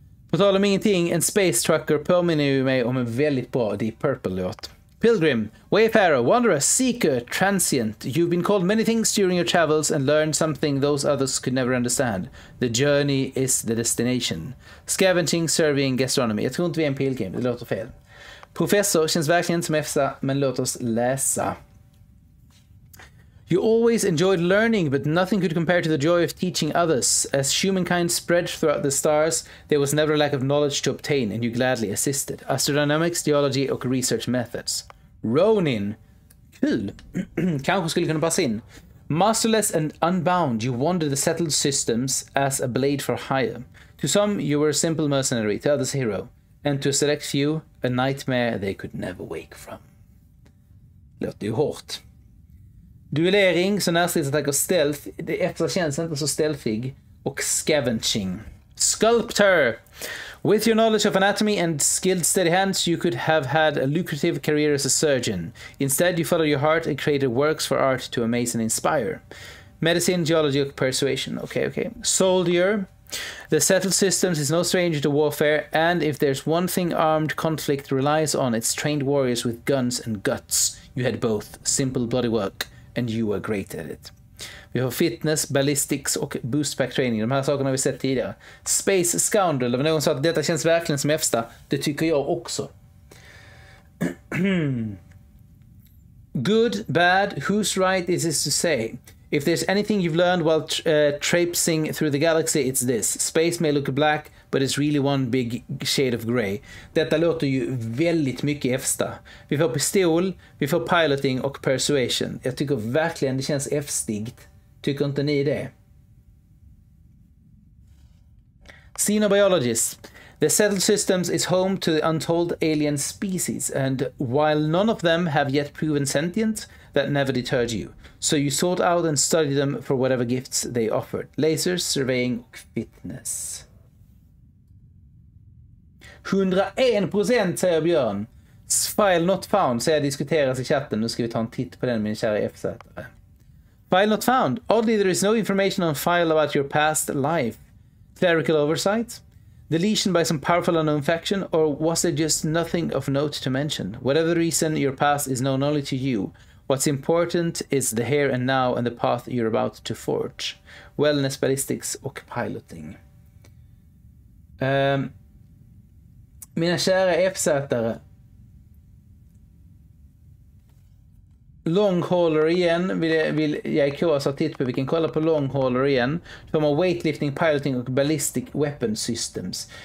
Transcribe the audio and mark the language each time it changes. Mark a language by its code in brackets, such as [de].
[sv] På tal om ingenting, en Space Trucker påminner ju mig om en väldigt bra Deep Purple-låt. [en] Pilgrim, Wayfarer, Wanderer, Seeker, Transient. You've been called many things during your travels and learned something those others could never understand. The journey is the destination. Scavenging, surveying, gastronomy. [sv] Jag tror inte vi är en pilgrim, det låter fel. Professor känns verkligen som FZ, men låt oss läsa. [en] You always enjoyed learning, but nothing could compare to the joy of teaching others. As humankind spread throughout the stars, there was never a lack of knowledge to obtain, and you gladly assisted. [sv] Astrodynamics, geology och research methods. Ronin. Kul. Kanske skulle kunna passa in. [en] Masterless and unbound, you wandered the settled systems as a blade for hire. To some, you were a simple mercenary, to others a hero. And to a select few, a nightmare they could never wake from. [sv] Låter ju hårt. Duellering, så närstridsattack och stealth. Det extra känns inte så stealthig. Och scavenging. Sculptor! [en] With your knowledge of anatomy and skilled steady hands, you could have had a lucrative career as a surgeon. Instead, you followed your heart and created works for art to amaze and inspire. [sv] Medicine, geology och persuasion. [en] Okay. Soldier. The settled systems is no stranger to warfare, and if there's one thing armed conflict relies on, it's trained warriors with guns and guts. You had both. Simple bloody work, and you were great at it. [sv] Vi har fitness, ballistics och boostpack training. De här sakerna har vi sett tidigare. Space Scoundrel. Någon sa att detta känns verkligen som FZ. Det tycker jag också. [en] Good, bad, whose right is this to say? If there's anything you've learned while traipsing through the galaxy, it's this. Space may look black, but it's really one big shade of grey. [sv] Detta låter ju väldigt mycket FZ. Vi får pistol, vi får piloting och persuasion. Jag tycker verkligen det känns F-stigt. Tycker inte ni det? [en] Xenobiologist. The settled systems is home to the untold alien species, and while none of them have yet proven sentient, that never deterred you. So you sought out and studied them for whatever gifts they offered. [sv] Lasers, surveying och fitness. 101% säger Björn. [en] File not found, [sv] säger diskuteras i chatten. Nu ska vi ta en titt på den, min kära FZ. [en] File not found. Oddly, there is no information on file about your past life. Clerical oversight. Deletion by some powerful unknown faction, or was there just nothing of note to mention? Whatever the reason, your past is known only to you. What's important is the here and now and the path you're about to forge. [sv] Wellness, ballistics och piloting. Mina kära FZ-are. Longhauler igen. Vill jag i KS ha titt på. Vi kan kolla på Longhauler igen. Då har man weightlifting, piloting och ballistic weapon systems.